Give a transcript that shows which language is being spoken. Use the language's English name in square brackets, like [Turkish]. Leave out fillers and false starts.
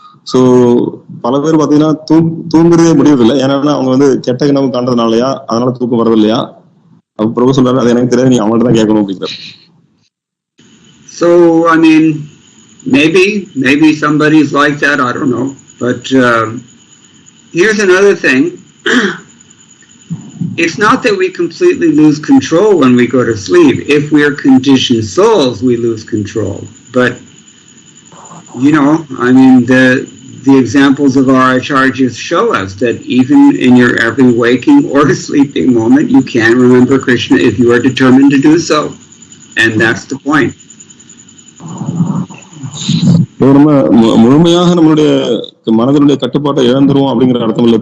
[Tamil] So பல பேர் பாத்தீங்கன்னா தூங்குறதே முடியறதில்லை. ஏன்னா அவங்க வந்து கெட்ட கனவு காண்றதுனாலயா, அதனால தூக்கம் வர்றது இல்லையா? அப்ப பிரபு சொல்றாரு, அது எனக்கு தெரியாது, நீ அவங்கள்ட்ட தான் கேட்கணும் அப்படிங்கிறார். [English] So I mean, maybe somebody's like that. I don't know. But here's another thing. It's not that we completely lose control when we go to sleep. If we are conditioned souls, we lose control. But I mean, the examples of our acharyas show us that even in your every waking or sleeping moment, you can remember Krishna if you are determined to do so. And that's the point. [Tamil] நம்ம முழுமையாக நம்மளுடைய மனதினுடைய கட்டுப்பாட்டை இழந்துருவோம் அப்படிங்கிற அர்த்தம் இல்ல.